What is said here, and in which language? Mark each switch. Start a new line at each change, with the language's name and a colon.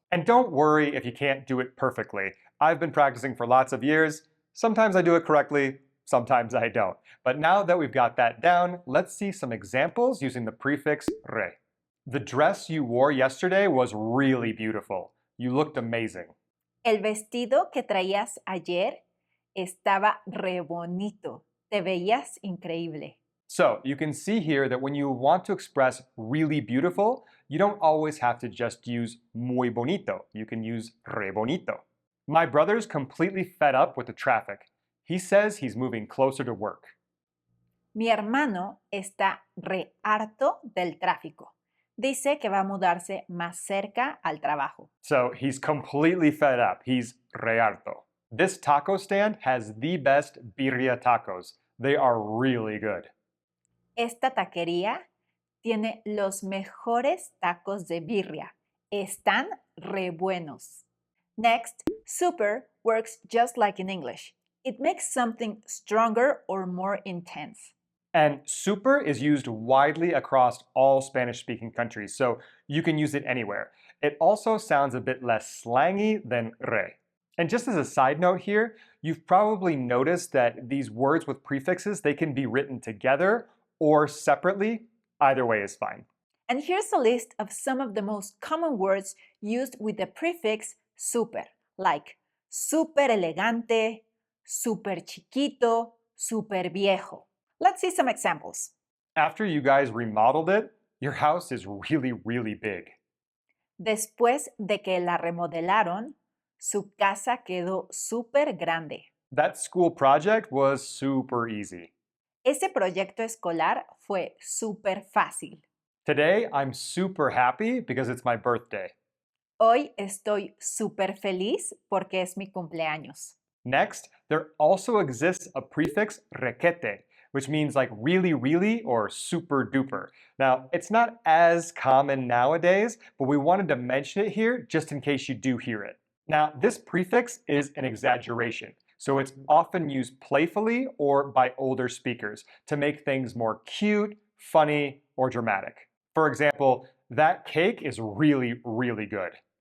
English: and don't worry if you can't do it perfectly. I've been practicing for lots of years. Sometimes I do it correctly, sometimes I don't. But now that we've got that down, let's see some examples using the prefix re. The dress you wore yesterday was really beautiful. You looked amazing.
Spanish: El vestido que traías ayer estaba re bonito. Te veías increíble.
English: So you can see here that when you want to express really beautiful, you don't always have to just use muy bonito. You can use re bonito. My brother's completely fed up with the traffic. He says he's moving closer to work.
Spanish: Mi hermano está re harto del tráfico. Dice que va a mudarse más cerca al trabajo.
English: So he's completely fed up. He's
Spanish: re harto.
English: This taco stand has the best birria tacos. They are really good.
Spanish: Esta taquería tiene los mejores tacos de birria. Están re buenos.
English: Next, super works just like in English. It makes something stronger or more intense. And super is used widely across all Spanish-speaking countries, so you can use it anywhere. It also sounds a bit less slangy than re. And just as a side note here, you've probably noticed that these words with prefixes, they can be written together or separately. Either way is fine. And here's a list of some of the most common words used with the prefix super, like
Spanish: super elegante, super chiquito, super viejo.
English: Let's see some examples. After you guys remodeled it, your house is really, really big.
Spanish: Después de que la remodelaron, su casa quedó súper grande.
English: That school project was super easy.
Spanish: Ese proyecto escolar fue súper fácil.
English: Today, I'm super happy because it's my birthday.
Spanish: Hoy estoy súper feliz porque es mi cumpleaños.
English: Next, there also exists a prefix requete, which means like really, really or super duper. Now, it's not as common nowadays, but we wanted to mention it here just in case you do hear it. Now, this prefix is an exaggeration, so it's often used playfully or by older speakers to make things more cute, funny, or dramatic. For example, that cake is really, really good.